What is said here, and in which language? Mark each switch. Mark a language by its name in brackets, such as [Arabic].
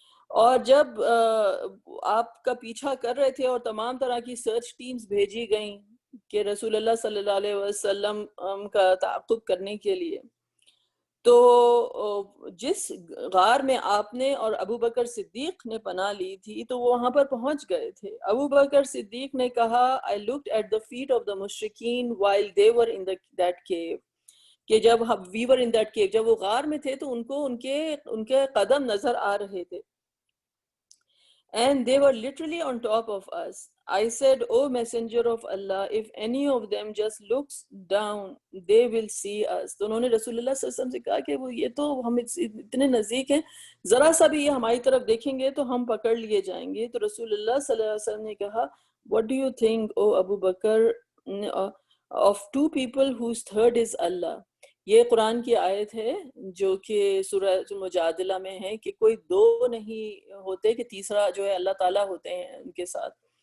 [Urdu] اور جب آپ کا پیچھا کر رہے تھے اور تمام طرح کی سرچ ٹیمز بھیجی گئیں کہ رسول اللہ صلی اللہ علیہ وسلم کا تعاقب کرنے کے لیے، تو جس غار میں آپ نے اور ابو بکر صدیق نے پناہ لی تھی تو وہ وہاں پر پہنچ گئے تھے. ابو بکر صدیق نے کہا [English] I looked at the feet of the مشرکین while they were in that cave، [Urdu] کہ جب [English] we were in that cave، [Urdu] جب وہ غار میں تھے تو ان کو ان کے قدم نظر آ رہے تھے. [English] And they were literally on top of us. I said, "O messenger of Allah, if any of them just looks down, they will see us." [Urdu] تو انہوں نے رسول اللہ صلی اللہ علیہ وسلم سے کہا کہ وہ یہ تو ہم اتنے نزدیک ہیں، ذرا سا بھی یہ ہماری طرف دیکھیں گے تو ہم پکڑ لیے جائیں گے. تو رسول اللہ صلی اللہ علیہ وسلم نے کہا [English] what do you think, O Abu Bakr, of two people whose third is Allah؟ [Urdu] یہ قرآن کی آیت ہے جو کہ سورہ مجادلہ میں ہے کہ کوئی دو نہیں ہوتے کہ تیسرا جو ہے اللہ تعالیٰ ہوتے ہیں ان کے ساتھ.